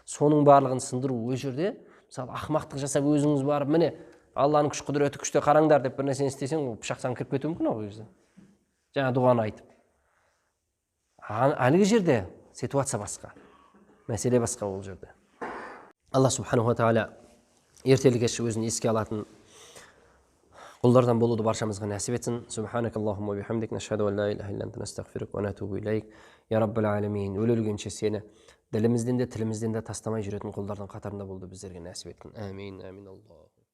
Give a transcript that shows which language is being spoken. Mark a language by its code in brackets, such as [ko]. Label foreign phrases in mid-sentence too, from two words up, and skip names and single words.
[kk] соның барлығын сындыру ол жерде мысалы ақымақтық жасап өзіңіз барып міне алланың күш құдіреті күшті қараңдар деп бір нәрсені істесең ол пышақтан кіріп кетуі мүмкін ол кезде жаңа дұғаны айтып әлгі жерде ситуация басқа мәселе басқа ол жерде алла [ar] سبحانه تعالى [kk] ертелі кеш өзін еске алатын құлдардан болуды баршамызға нәсіп етсін. [ar] سبحانك اللهم وبحمدك نشهد أن لا إله إلا أنت نستغفرك ونتوب إليك. يا رب العالمين. [kk] Өле-өлгенше сені ділімізден де тілімізден де тастамай жүретін құлдардың қатарында болуды біздерге нәсіп еткін. [ar] آمين آمين الله.